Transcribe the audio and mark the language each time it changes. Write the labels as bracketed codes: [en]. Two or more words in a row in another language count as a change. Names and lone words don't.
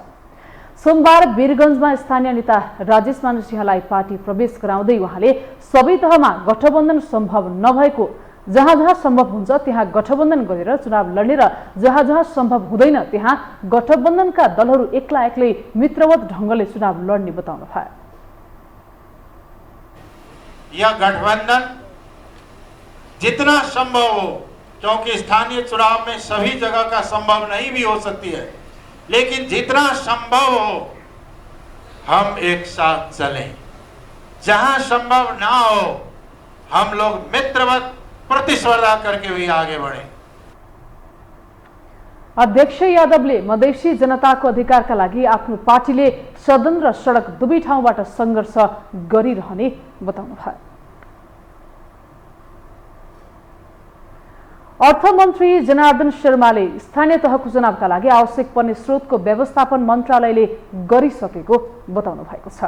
[ne] सोमबार वीरगञ्जमा स्थानीय नेता राजेश मानुसिंहलाई पार्टी प्रवेश गराउँदै उहाँले सबै तहमा गठबन्धन सम्भव नभएको, जहाँ जहाँ सम्भव हुन्छ त्यहाँ गठबन्धन गरेर चुनाव लड्ने र जहाँ जहाँ सम्भव हुँदैन त्यहाँ गठबन्धनका दलहरू एक्ला एक्लै मित्रवत ढङ्गले चुनाव लड्ने बताउनु भयो। [hi] यह गठबंधन जितना संभव हो, क्योंकि स्थानीय चुनाव में सभी जगह का संभव नहीं भी हो सकती है, लेकिन जितना संभव हो हम एक साथ चलें। जहां संभव ना हो हम लोग मित्रवत प्रतिस्पर्धा करके भी आगे बढ़े। [ne] अध्यक्ष यादवले मधेसी जनताको अधिकारका लागि आफ्नो पार्टीले सदन र सडक दुवै ठाउँबाट सङ्घर्ष गरिरहने बताउनु भयो। अर्थमन्त्री जनार्दन शर्माले स्थानीय तहको चुनावका लागि आवश्यक पर्ने स्रोतको व्यवस्थापन मन्त्रालयले गरिसकेको बताउनु भएको छ।